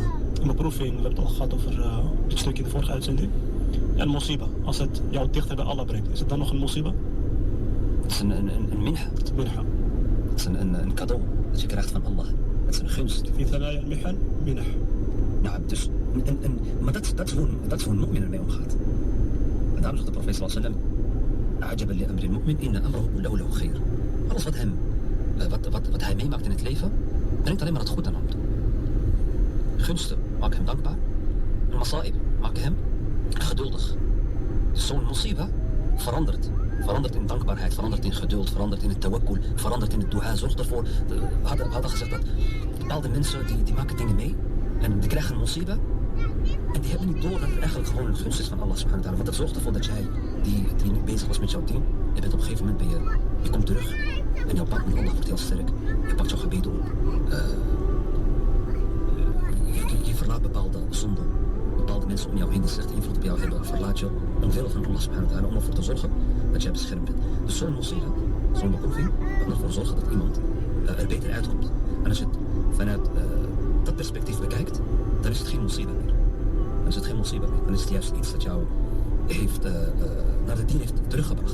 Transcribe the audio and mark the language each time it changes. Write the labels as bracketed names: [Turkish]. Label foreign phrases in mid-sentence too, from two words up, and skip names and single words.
[Dutch] Een beproeving, we hebben het al gehad over dit stukje in de vorige uitzending. En musiba, als het jou dichter bij Allah brengt, is het dan nog een musiba? Het is een minha. Het is minha. Het is een cadeau dat je krijgt van Allah. Het is een gunst. [Arabic] في ثنايا المحن منح. [Dutch] Nou, dus, maar dat is hoe een mu'min ermee omgaat. En daarom zegt de profeet [Arabic] صلى الله عليه وسلم: "عجبا لأمر المؤمن إن أمره كله له خير." [Dutch] Alles wat hij meemaakt in het leven, brengt alleen maar het goed aan hem toe. Gunsten maken hem dankbaar. En masa'ib maken hem geduldig. Dus zo'n musiba verandert in dankbaarheid, verandert in geduld, verandert in het tawakkul, verandert in het dua. Zorg ervoor. We hadden gezegd dat bepaalde mensen die maken dingen mee en die krijgen een musiba en die hebben niet door dat het eigenlijk gewoon een gunst is van [Arabic] الله سبحانه وتعالى. [Dutch] Want dat zorgt ervoor dat jij, die niet bezig was met jouw dien, je bent op een gegeven moment je komt terug en jouw pakt met Allah wordt heel sterk. Je pakt jouw gebed op. Je verlaat bepaalde zonden, bepaalde mensen om jou heen die slechte invloed op jou hebben, verlaat je omwille van [Arabic] الله سبحانه وتعالى [Dutch] om ervoor te zorgen dat jij beschermd bent. Dus zo'n musiba, zo'n beproeving, kan ervoor zorgen dat iemand er beter uitkomt. En als je het vanuit dat perspectief bekijkt, dan is het geen musiba meer. Dan is het geen musiba meer. Dan is het juist iets dat jou naar de dien heeft teruggebracht.